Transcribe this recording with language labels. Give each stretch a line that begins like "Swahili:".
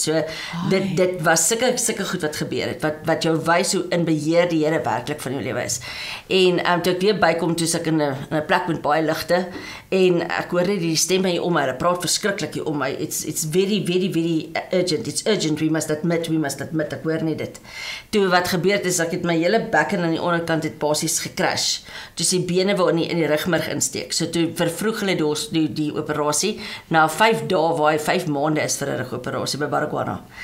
Afrikaans: So dit was sulke goed wat gebeur het, wat jou wys hoe in beheer die Here werklik van jou lewe is. En toe ek weer bykom, toe ek in 'n plek met baie ligte en ek hoor net die stem hier om my, hulle praat verskriklik hier om my.
English: It's very urgent. It's urgent. We must admit.
Afrikaans: Ek hoor net dit. Toe wat gebeur het is ek het my hele bekken aan die onderkant het basies gecrash. Toe die bene wou in die rugmurg insteek. So toe vervroeg hulle die operasie na 5 dae waar hy 5 maande is vir 'n rugoperasie by Baragwana.